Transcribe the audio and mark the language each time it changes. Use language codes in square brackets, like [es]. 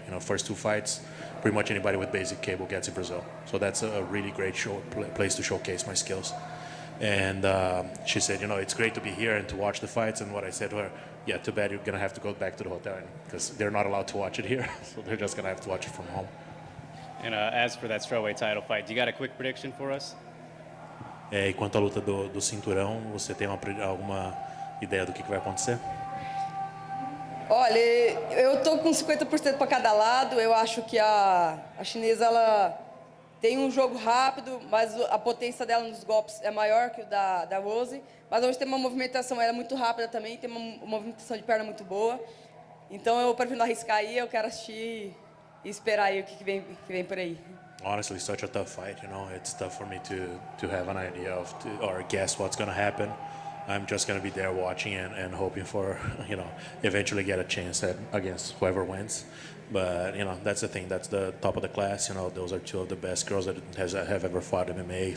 [en] You know, first 2 fights, pretty much anybody with basic cable gets in Brazil. So that's a really great place to showcase my skills. And she said, it's great to be here and to watch the fights. And what I said to her, yeah, too bad you're going to have to go back to the hotel because they're not allowed to watch it here. So they're just going to have to watch it from home. And as for that strawweight title fight, do you got a quick prediction for us? [pt] E quanto à luta do cinturão, você tem alguma ideia do que vai acontecer? Olha, eu tô com 50% para cada lado. Eu acho que a chinesa ela tem um jogo rápido, mas a potência dela nos golpes é maior que o da Rose. Mas hoje tem uma movimentação, ela é muito rápida também, tem uma movimentação de perna muito boa. Então eu prefiro não arriscar aí, eu quero assistir e esperar aí o que vem por aí. [en] Honestly, such a tough fight. It's tough for me to have an idea of or guess what's going to happen. I'm just going to be there watching and hoping for, eventually get a chance against whoever wins. But, that's the thing. That's the top of the class. Those are two of the best girls that have ever fought MMA.